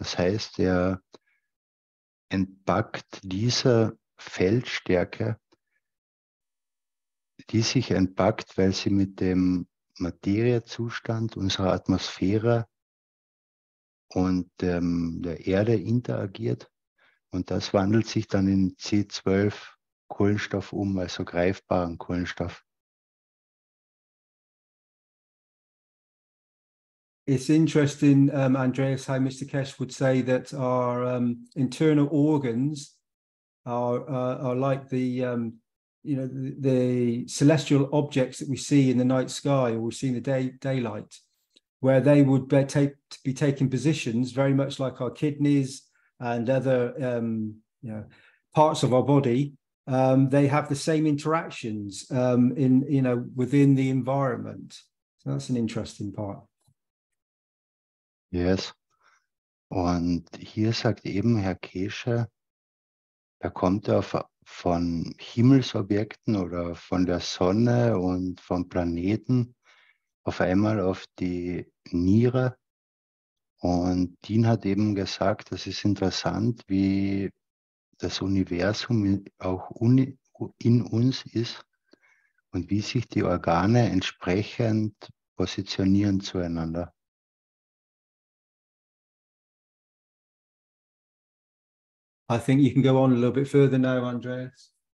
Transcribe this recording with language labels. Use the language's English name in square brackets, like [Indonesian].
[German] Das heißt, er entpackt diese Feldstärke, die sich entpackt, weil sie mit dem Materiezustand unserer Atmosphäre und der Erde interagiert. Und das wandelt sich dann in C12 Kohlenstoff um, also greifbaren Kohlenstoff. [English] It's interesting, Andreas, how Mr. Keshe would say that our internal organs are like the the celestial objects that we see in the night sky, or we see in the daylight, where they would be taking positions very much like our kidneys and other parts of our body. They have the same interactions within the environment. So that's an interesting part. Yes. [German] Und hier sagt eben Herr Keshe, da kommt er von Himmelsobjekten oder von der Sonne und von Planeten auf einmal auf die Niere. Und Dean hat eben gesagt, das ist interessant, wie das Universum auch in uns ist und wie sich die Organe entsprechend positionieren zueinander. [English] I think you can go on a little bit further now, Andreas.